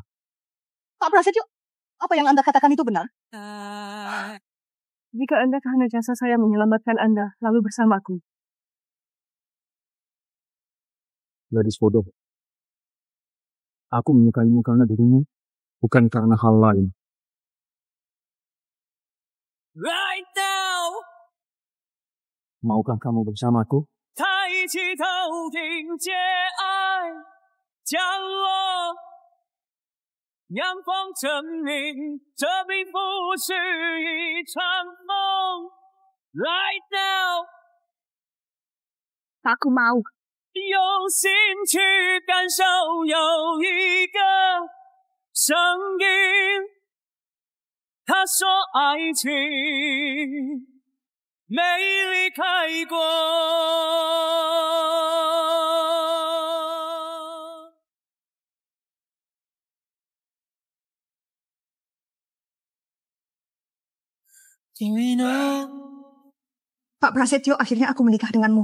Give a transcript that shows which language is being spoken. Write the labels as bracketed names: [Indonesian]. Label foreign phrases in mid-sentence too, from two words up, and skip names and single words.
[Indonesian] Pak Prasetyo, apa yang Anda katakan itu benar? Jika Anda karena jasa saya menyelamatkan Anda, lalu bersamaku. Gadis bodoh. Aku menyukaimu karena dirimu, bukan karena hal lain. [English] Right now. [Indonesian] Maukah kamu bersamaku? [Chinese] 抬起头听见爱降落，阳光证明这并不是一场梦。 [English] Right now， [Indonesian] Aku mau。 [Chinese] 用心去感受，有一个声音，他说爱情没离开过。 [Indonesian] Pak Prasetyo, akhirnya aku menikah denganmu.